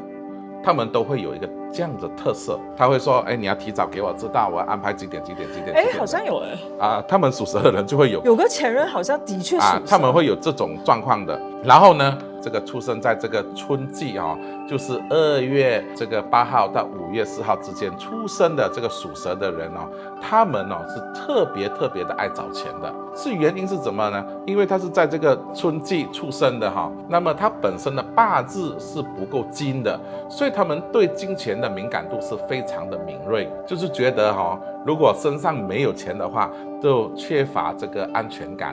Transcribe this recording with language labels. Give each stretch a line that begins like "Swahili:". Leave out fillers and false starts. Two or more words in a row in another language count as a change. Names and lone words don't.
Chinese: 他們都會有一個這樣的特色，他會說：“你要提早給我知道，我要安排幾點。” 好像有他們屬蛇的人就會有個前任，好像的確屬蛇，他們會有這種狀況的。然後呢，這個出生在這個春季就是2月這個8號到5月4號之間出生的這個屬蛇的人他們是特別的愛找錢的。是原因是怎麼呢？因為他是在這個春季出生的那麼他本身的八字是不夠金的，所以他們對金錢的敏感度是非常的敏銳，就是覺得如果身上沒有錢的話，就缺乏這個安全感。